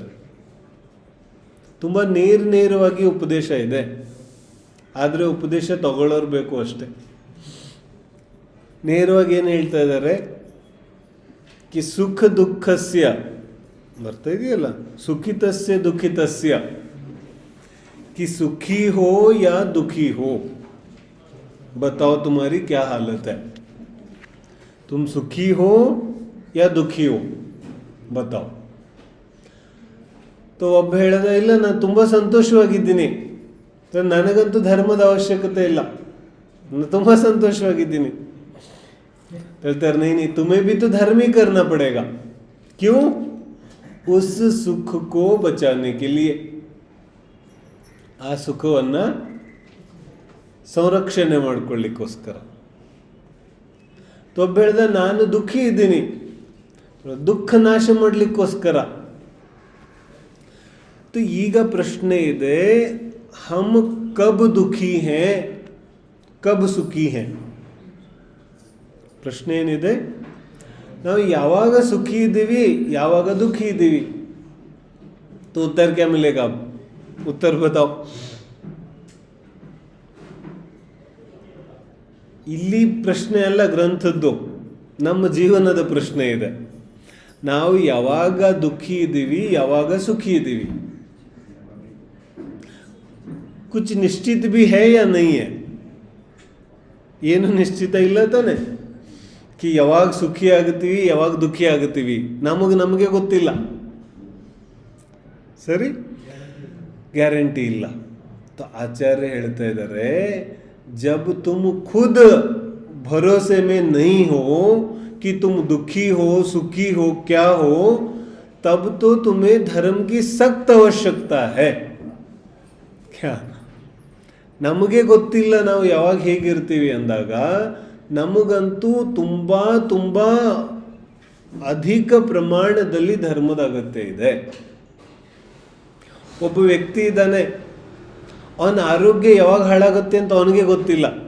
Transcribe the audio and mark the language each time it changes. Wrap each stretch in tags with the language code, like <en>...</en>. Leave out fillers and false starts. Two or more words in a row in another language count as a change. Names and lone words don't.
<kn>ತುಂಬ ನೇರವಾಗಿ ಉಪದೇಶ ಇದೆ, ಆದರೆ ಉಪದೇಶ ತಗೊಳ್ಳೋರು ಬೇಕು ಅಷ್ಟೆ. ನೇರವಾಗಿ ಏನು ಹೇಳ್ತಾ ಇದ್ದಾರೆ ಕಿ</kn> <sa>सुख दुःखस्य</sa> <kn>ಬರ್ತಾ ಇದೆಯಲ್ಲ,</kn> <sa>सुखितस्य दुःखितस्य</sa> <hi>कि सुखी हो या दुखी हो, बताओ तुम्हारी क्या हालत है, तुम सुखी हो या दुखी हो, बताओ.</hi> <kn>तो ಒಬ್ಬ ಹೇಳ್ದ, ಇಲ್ಲ ನಾನು ತುಂಬ ಸಂತೋಷವಾಗಿದ್ದೀನಿ, ನನಗಂತೂ ಧರ್ಮದ ಅವಶ್ಯಕತೆ ಇಲ್ಲ, ನಾನು ತುಂಬ ಸಂತೋಷವಾಗಿದ್ದೀನಿ. ಹೇಳ್ತಾರೆ,</kn> <hi>नहीं तुम्हें भी तो धर्म ही करना पड़ेगा. क्यों? उस सुख को बचाने के लिए,</hi> <kn>ಆ ಸುಖವನ್ನು ಸಂರಕ್ಷಣೆ ಮಾಡಿಕೊಳ್ಳಿಕ್ಕೋಸ್ಕರ. ಒಬ್ಬ ಹೇಳ್ದ, ನಾನು ದುಃಖಿ ಇದ್ದೀನಿ, ದುಃಖ ನಾಶ ಮಾಡಲಿಕ್ಕೋಸ್ಕರ. ಈಗ ಪ್ರಶ್ನೆ ಇದೆ,</kn> <hi>हम कब दुखी हैं कब सुखी हैं?</hi> <kn>ಪ್ರಶ್ನೆ ಏನಿದೆ, ನಾವು ಯಾವಾಗ ಸುಖಿ ಇದ್ದೀವಿ, ಯಾವಾಗ ದುಃಖಿ ಇದ್ದೀವಿ?</kn> <hi>तो उत्तर क्या मिलेगा? उत्तर बताओ.</hi> <kn>ಇಲ್ಲಿ ಪ್ರಶ್ನೆ ಅಲ್ಲ ಗ್ರಂಥದ್ದು, ನಮ್ಮ ಜೀವನದ ಪ್ರಶ್ನೆ ಇದೆ. ನಾವು ಯಾವಾಗ ದುಃಖಿ ಇದ್ದೀವಿ, ಯಾವಾಗ ಸುಖಿ ಇದ್ದೀವಿ?</kn> <hi>कुछ निश्चित भी है या नहीं है?</hi> <kn>ಏನು ನಿಶ್ಚಿತ ಇಲ್ಲ ತಾನೆ ಕಿ ಯಾವಾಗ ಸುಖಿ ಆಗುತ್ತೀವಿ, ಯಾವಾಗ ದುಃಖಿ ಆಗುತ್ತೀವಿ, ನಮಗೆ ಗೊತ್ತಿಲ್ಲ. ಸರಿ, ಗ್ಯಾರಂಟಿ ಇಲ್ಲ. तो आचार्य ಹೇಳ್ತಾ ಇದ್ದಾರೆ,</kn> <hi>जब तुम खुद भरोसे में नहीं हो कि तुम दुखी हो सुखी हो क्या हो, तब तो तुम्हें धर्म की सख्त आवश्यकता है.</hi> <kn>क्या ನಮಗೆ ಗೊತ್ತಿಲ್ಲ ನಾವು ಯಾವಾಗ ಹೇಗಿರ್ತೀವಿ ಅಂದಾಗ ನಮಗಂತೂ ತುಂಬ ಅಧಿಕ ಪ್ರಮಾಣದಲ್ಲಿ ಧರ್ಮದ ಅಗತ್ಯ ಇದೆ. ಒಬ್ಬ ವ್ಯಕ್ತಿ ಇದ್ದಾನೆ, ಅವನ ಆರೋಗ್ಯ ಯಾವಾಗ ಹಾಳಾಗುತ್ತೆ ಅಂತ ಅವನಿಗೆ ಗೊತ್ತಿಲ್ಲ.</kn>